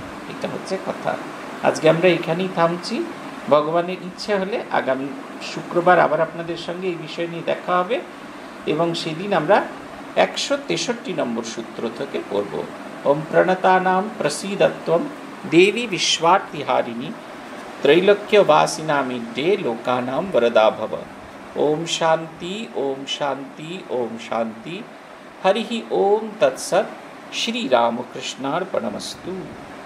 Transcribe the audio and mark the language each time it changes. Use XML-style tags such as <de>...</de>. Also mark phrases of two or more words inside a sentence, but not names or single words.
<bn>এটা হচ্ছে কথা। আজকে আমরা এখানেই থামছি। ভগবানের ইচ্ছে হলে আগামী শুক্রবার আবার আপনাদের সঙ্গে এই বিষয় নিয়ে দেখা হবে, এবং সেদিন আমরা 163 নম্বর সূত্র থেকে পড়ব।</bn> <sa>ওম প্রণতানাম প্রসীদত্বম দেবী বিশ্বার্তিহারিণী त्रैलोक्यवासिनामिड्डे लोकानां वरदा भव। ओम शांति ओम शांति ओम शांति। हरि ओम तत्सत्। श्री रामकृष्णार्पणमस्तु।</sa>